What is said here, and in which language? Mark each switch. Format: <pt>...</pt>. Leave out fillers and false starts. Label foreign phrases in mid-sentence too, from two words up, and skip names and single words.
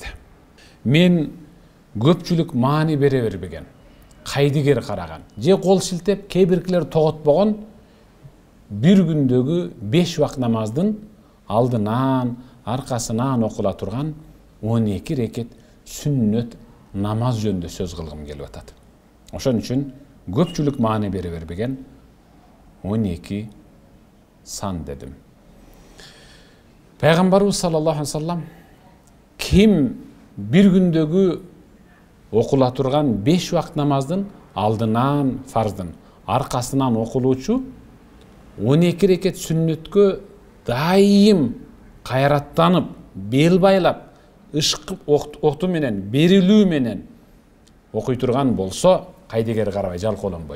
<ky>Мен көпчүлүк маани бере бербеген, кайдыгер караган, же кол шилтеп, кээ биркилер тоготпогон бир күндөгү 5 убак намаздын алдынан, аркасынан окула турган 12 рекет сүннөт намаз жөнүндө сөз кылгым келип атат. Ошон үчүн көпчүлүк маани бере бербеген 12 сан дедим. Пайгамбарыбыз</ky> <ar>صلى الله عليه وسلم</ar> <ky>ким бир күндөгү окула турган 5 убак намаздын алдынан, фарздын аркасынан окулуучу 12 рекет сүннөткө дайым кайраттанып, бел байлап, ышкып окту менен, берилүү менен окуй турган болсо, кайдыгер карабай, жалкоолонбой.</ky>